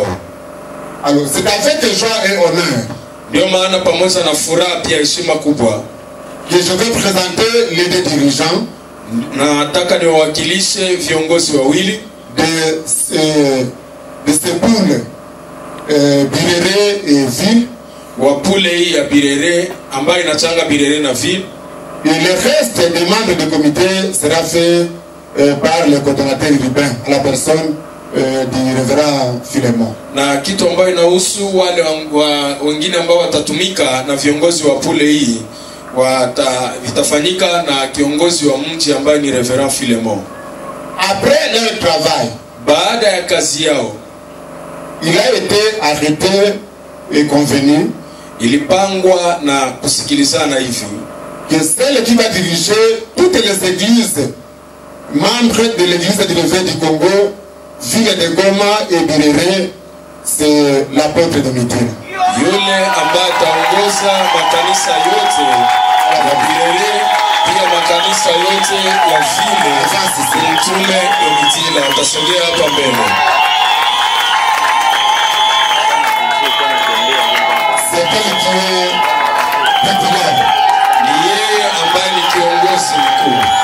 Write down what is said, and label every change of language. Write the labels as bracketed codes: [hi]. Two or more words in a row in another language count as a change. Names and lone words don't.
[fr] Alors c'est avec joie et honneur. [sw] Ndio maana pamoja na furaha pia heshima kubwa [fr] que je vais présenter les deux dirigeants. [sw] Na nataka niwawakilishe viongozi wawili [fr] de ces poules Birere et ville. [sw] Wa pule hii ya Birere ambayo inachanga Birere na ville. [fr] Et le reste des membres du comité sera fait par le coordonnateur urbain à la personne du révérend Philemon. [sw] Na kitu ambayo inahusu wale wengine ambao watatumika na viongozi wa pule hii vitafanyika na kiongozi wa mji ambaye ni révérend Philemon. [fr] Après leur travail, [sw] baada ya kazi yao, [fr] il a été arrêté et convenu, [sw] ilipangwa na kusikilizana hivi, [fr] que celle qui va diriger toutes les églises membres de l'église du Réveil du Congo, ville de Goma et Birere, c'est l'apôtre Domitila. [sw] Yule ambaye ataongoza makanisa yote ya Birere pia makanisa yote ya vile Mtume Domitila utasogea hapa mbele. Ni yeye ambaye ni kiongozi mkuu.